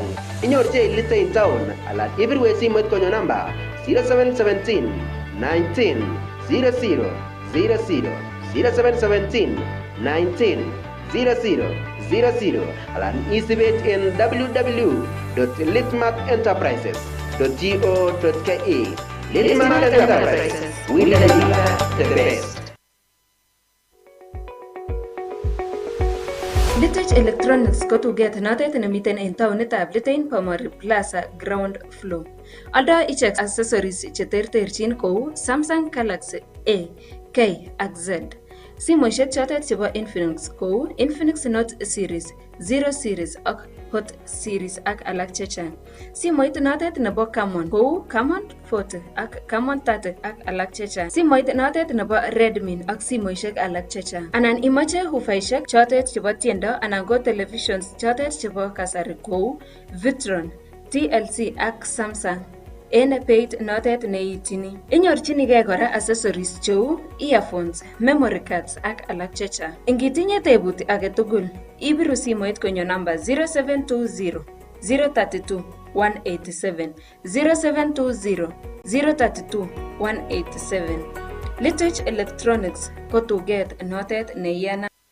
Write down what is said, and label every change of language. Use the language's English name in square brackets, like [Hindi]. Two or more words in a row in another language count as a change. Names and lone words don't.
[Kalenjin] Inyorchei Litein Town alan ibirwe simoit konyo namba 0717 19 00 00 0717 19 00 00 alan isibet en www.litmatenterprises.go.ke. [English] Litmat Enterprises, we deliver the best. [Kalenjin] Litech Electronics ko tuget notet nemiten en taonitab Litein Pomori Plaza [English] ground floor. [Kalenjin] Aldo ichek accessories cheterterchin kou Samsung Galaxy A, K ak Z. Simoishek chotet chebo Infinix kou Infinix Note series, Zero series ak Hot series ak alak chechang. Simoit notet nebo Camon kou Camon 40 ak Camon 30 ak alak chechang. Simoit notet nebo Redmi ak simoishek alak chechang. Anan imache hufaishek chotet chebo tiendo anan ko televisions chotet chebo kasari kou Vitron, TLC ak Samsung. En beit notet neitini. Inyorchinigei kora accessories cheu [English] earphones, memory cards [Kalenjin] ak alak chechang. Ingitinye tebut age tugul, ibiru simoit konyo namba 0720 032 187 0720 032 187. Litech Electronics ko tuget notet neiyana.